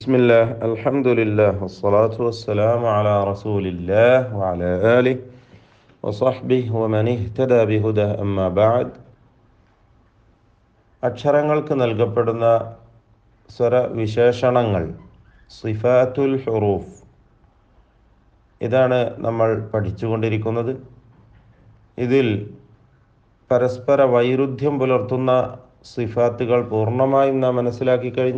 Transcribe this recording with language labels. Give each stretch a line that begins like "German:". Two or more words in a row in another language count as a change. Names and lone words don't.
Arabic: بسم الله الحمد لله والصلاة والسلام على رسول الله وعلى آله وصحبه ومن اهتدى بهداه أما بعد
Malayalam: അക്ഷരങ്ങൾക്ക് നൽകപ്പെടുന്ന സ്വരവിശേഷണങ്ങൾ
Arabic: صفات الحروف
Malayalam: ഇതാണ് നമ്മൾ പഠിച്ചുകൊണ്ടിരിക്കുന്നത്. ഇതിൽ പരസ്പര വൈരുദ്ധ്യം പുലർത്തുന്ന സിഫാത്തുകൾ പൂർണ്ണമായും നാം മനസ്സിലാക്കി കഴിഞ്ഞു.